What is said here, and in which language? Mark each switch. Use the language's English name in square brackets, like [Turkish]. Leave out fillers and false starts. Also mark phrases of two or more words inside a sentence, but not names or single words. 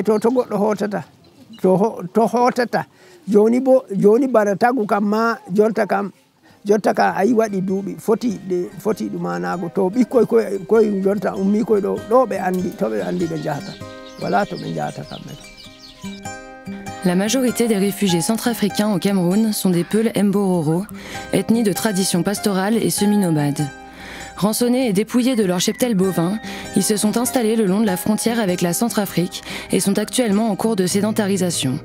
[Fula] to goɗɗo hotata to hotata joni bana tagu kam ma jotta kam a yi waɗi duuɓi foti ɗumanago. to ɓikkoy koye jonta ummi koye ɗo ɓe andi, to ɓe andi ɓe jahata, wala to ɓe jahata kamɓe. [French] La majorité des réfugiés centrafricains au Cameroun sont des Peuls Mbororo, ethnie de tradition pastorale et semi-nomade. Rançonnés et dépouillés de leur cheptel bovin, ils se sont installés le long de la frontière avec la Centrafrique et sont actuellement en cours de sédentarisation.